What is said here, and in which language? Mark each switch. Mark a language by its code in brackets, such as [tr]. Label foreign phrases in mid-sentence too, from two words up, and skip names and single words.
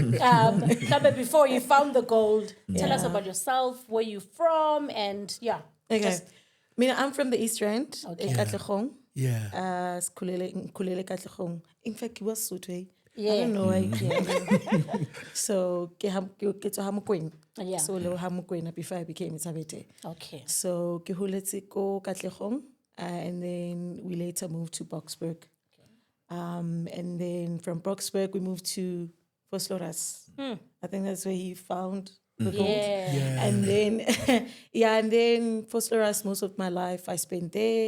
[en] But before you found the gold, tell us about yourself, where you're from, and Okay. just I'm from the East Rand, Katlehong. Yeah. [zu] Nkulele Katlehong. [en] In fact, it was Sotho. I Yeah. don't know why. So, [st] ke tswa ha Mokoena. [en] Yeah. So, [st] le ha [en] Mokoena before I became Thabethe. Okay. So, [st] ke holetse ko Katlehong, [en] and then we later moved to Boksburg. And then from Boksburg, we moved to Vosloorus. I think that's where he found Yeah. And then, and then for Sloras, most of my life I spent there.